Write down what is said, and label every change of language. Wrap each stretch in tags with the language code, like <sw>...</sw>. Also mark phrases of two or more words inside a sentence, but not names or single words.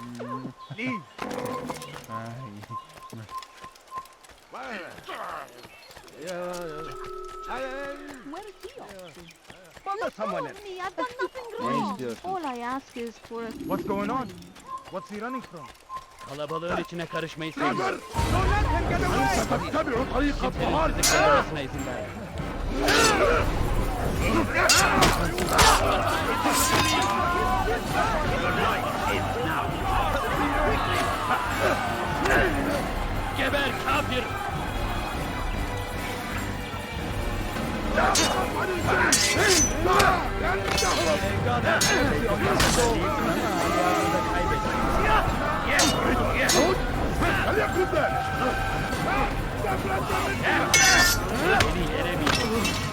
<en>Leave. Where is he off to? Follow someone else. Me, I've done nothing wrong. All I ask is for a... What's going on? What's he running from?</en> <tr>Kalabalığın içine karışmayı sevmiyorum.</tr> <en>Don't let him get away!</en> <ar>ستتبع طريق الطهارة.</ar> <tr>Bizi kandırmasına izin ver. Geber kafir!</tr> <ar>فليكن ذلك.</ar> <tr>Beni yenemeyecek.</tr>